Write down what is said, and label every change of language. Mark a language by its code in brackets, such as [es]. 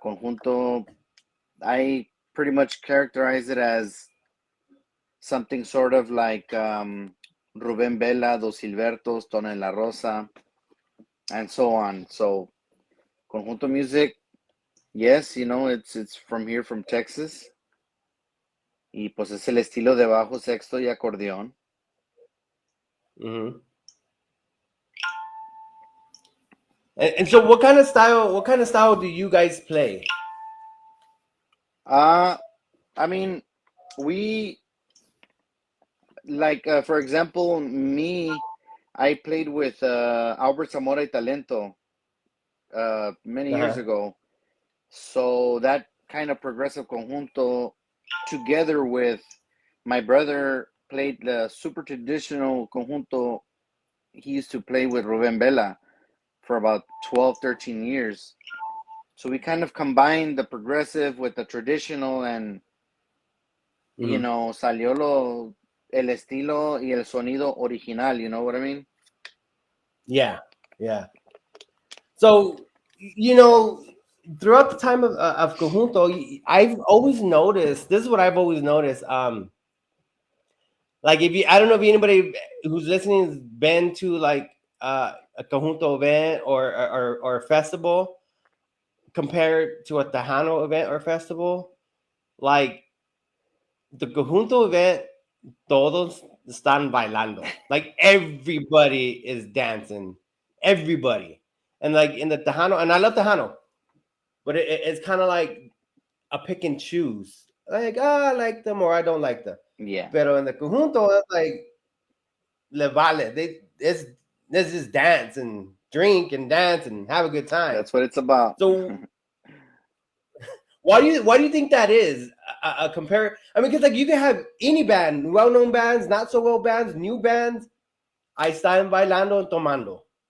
[en] Conjunto, I pretty much characterize it as something sort of like Rubén Vela, Dos Silbertos, Tona en la Rosa, and so on. So Conjunto music, yes, you know, it's from here, from Texas. [es] Y pues es el estilo de bajo, sexto y acordeón. Mm-hmm. [en] And so, what kind of style? What kind of style do you guys play? I mean, we like for example, me, I played with Albert Zamora y Talento many years ago. So that kind of progressive conjunto, together with my brother, played the super traditional conjunto. He used to play with Rubén Vela for about 12, 13 years. So we kind of combined the progressive with the traditional, and you Mm-hmm. know, [es] salió el estilo y el sonido original, [en] you know what I mean? Yeah, yeah. So, you know, throughout the time of Conjunto, I've always noticed. This is what I've always noticed. Like if you, I don't know if anybody who's listening has been to like a Conjunto event or a festival compared to a Tejano event or festival. Like the Conjunto event, [es] todos están bailando. [en] Like everybody is dancing, everybody. And like in the Tejano, and I love Tejano, but it's kind of like a pick and choose. Like, I like them or I don't like them. Yeah, [es] Pero [en] in the Conjunto, it's like [es] le vale. [en] Let's just dance and drink and dance and have a good time. that's what it's about. So why do you think that is? Compare. I mean, because like you can have any band, well known bands, not so well bands, new bands. [es] I están bailando [en] and [es] tomando.